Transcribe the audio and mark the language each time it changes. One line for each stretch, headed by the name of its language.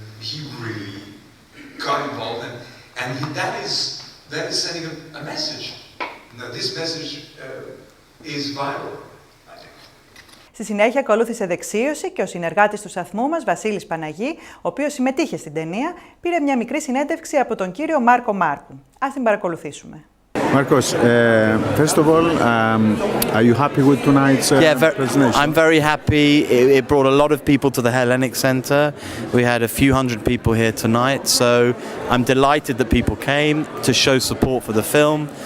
English: He really got involved, and that is sending a message. Now, this message is viral, I think.
Greek: Στη συνέχεια ακολούθησε δεξίωση και ο συνεργάτης του σταθμού μας, Βασίλης Παναγή, ο οποίος συμμετείχε στην ταινία, πήρε μια μικρή συνέντευξη από τον κύριο Μάρκο Μάρκου. Ας την παρακολουθήσουμε.
English: Marcos, first of all, are you happy with tonight's presentation? I'm very happy. It brought a lot of people to the Hellenic Centre. We had a few hundred people here tonight, so I'm delighted that people came to show support for the film.